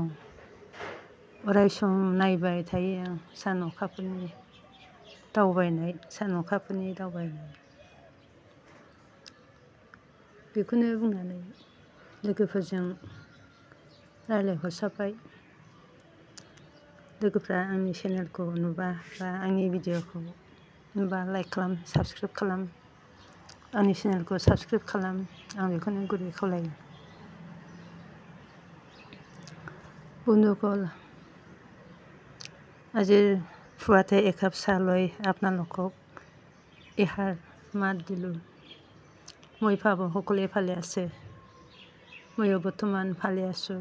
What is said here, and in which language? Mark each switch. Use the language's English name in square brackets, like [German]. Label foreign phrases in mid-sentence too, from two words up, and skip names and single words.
[Bodo] अराय सम नायबाय थायो आं सान अखाफोरनि दावबायनाय, बेखौनो बुंनानै लोगोफोरजों रायज्लायहरसाबबाय। लोगोफ्रा आंनि चेनेलखौ नुबा बा आंनि भिडिअखौ नुबा लाइक खालाम, साबस्क्राइब खालाम, आंनि चेनेलखौ साबस्क्राइब खालाम, आं बेखौनो गुरै खावलायो। [Assamese] বন্ধুসকল, আজিৰ পুৱাতে একাপ চাহ লৈ আপোনালোকক এষাৰ মাত দিলোঁ। মই ভাবোঁ সকলোৱে ভালে আছে, ময়ো বৰ্তমান ভালে আছোঁ।